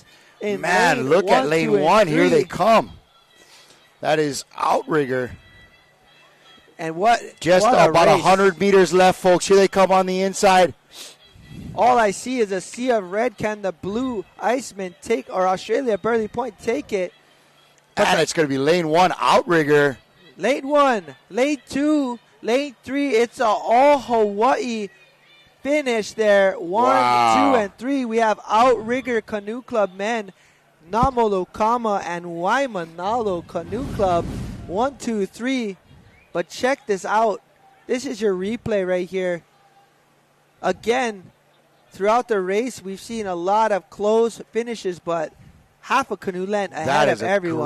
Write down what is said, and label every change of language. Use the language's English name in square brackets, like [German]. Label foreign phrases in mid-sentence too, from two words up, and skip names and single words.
[English] Man, look at lane 1. Here they come. That is Outrigger. And what? Just what about 100 meters left, folks. Here they come on the inside. All I see is a sea of red. Can the Blue Iceman take, or Australia Burley Point take it? And it's going to be lane 1, Outrigger. Lane 1, lane 2, lane 3. It's a all Hawaii finish there. 1, 2, and 3. We have Outrigger Canoe Club men, Namolokama and Waimanalo Canoe Club. 1, 2, 3. But check this out. This is your replay right here. Again, throughout the race, we've seen a lot of close finishes, but half a canoe length ahead of everyone.